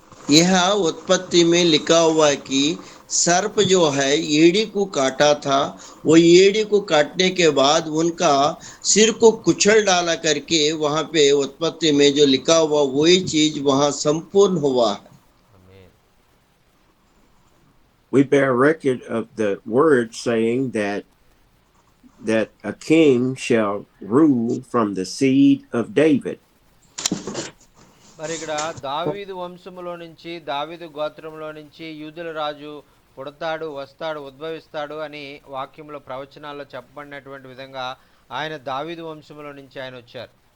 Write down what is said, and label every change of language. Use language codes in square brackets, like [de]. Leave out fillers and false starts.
[hi] यह उत्पत्ति में लिखा हुआ है कि सर्प जो है एड़ी को काटा था, वो एड़ी को काटने के बाद उनका सिर को कुचल डाला करके, वहां पे उत्पत्ति में जो लिखा हुआ वही चीज वहां संपूर्ण हुआ है। [te] ఆమేన్. [en] We bear record of the word saying that that a king shall rule from the seed of David. [te] మరి ఇక్కడ దావీదు వంశములో నుంచి, దావీదు గోత్రంలో నుంచి యూదుల రాజు పుడతాడు, వస్తాడు, ఉద్భవిస్తాడు అని వాక్యంలో ప్రవచనాల్లో చెప్పబడినటువంటి విధంగా ఆయన దావీదు వంశములో నుంచి ఆయన వచ్చారు.